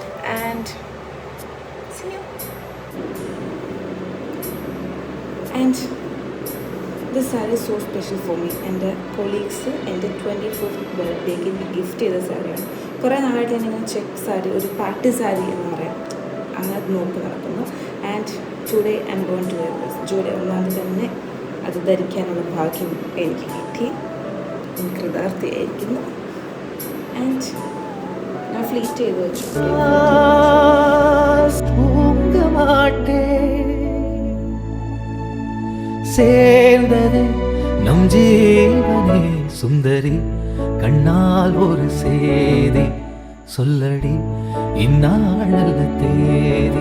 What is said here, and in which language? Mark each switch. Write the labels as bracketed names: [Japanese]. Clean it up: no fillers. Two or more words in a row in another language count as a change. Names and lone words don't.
[English] And this saree is so special for me. [Malayalam] എൻ്റെ കൊളീഗ്സ് എൻ്റെ 24th ബർത്ത്ഡേക്ക് എനിക്ക് ഗിഫ്റ്റ് ചെയ്ത സാരിയാണ്. കുറേ നാളായിട്ട് ഞാനിങ്ങനെ ചെക്ക് സാരി, ഒരു പാർട്ടി സാരി എന്ന് പറയാം, അങ്ങനെ നോക്കി നടക്കുന്നു. [English] And today I am going to wear this. [Malayalam] ജൂലൈ 1 തന്നെ അത് ധരിക്കാനുള്ള ഭാഗ്യം എനിക്ക് കിട്ടി. ഞാൻ കൃതാർത്ഥിയായിരിക്കുന്നു. ആൻഡ് ഞാൻ ഫ്ലീറ്റ് ചെയ്ത് വെച്ചു. [Tamil] சேர்ந்ததே நம் ஜீவனே சுந்தரி, கண்ணால் ஒரு சேதி சொல்லடி, இந்நாளல்ல தேதி.